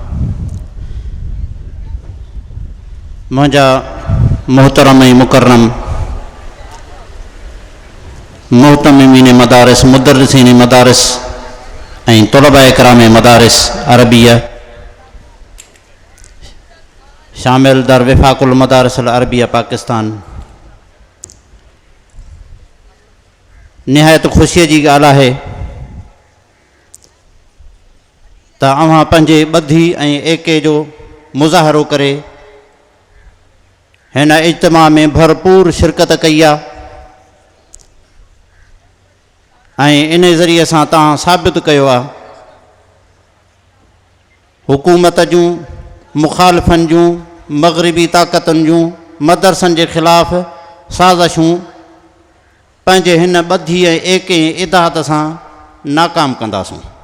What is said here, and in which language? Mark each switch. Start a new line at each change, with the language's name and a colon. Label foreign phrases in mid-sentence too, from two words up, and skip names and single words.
Urdu: منجا محترم مکرم محتممین مدارس مدرسین مدارس طلباء کرام مدارس عربیہ شامل در وفاق المدارس العربیہ پاکستان.
Sindhi: نہایت خوشی جی ॻाल्हि आहे त अव्हां पंहिंजे ॿधी ऐं एके जो मुज़ाहरो करे हिन इज्तिमा में भरपूर शिरकत कई आहे ऐं इन ज़रिए सां तव्हां साबित कयो आहे हुकूमत जूं मुखालिफ़नि जूं मग़रिबी ताक़तुनि जूं मदरसनि जे ख़िलाफ़ साज़िशूं पंहिंजे हिन ॿधी ऐं एके इदाहत सां नाकाम कंदासूं.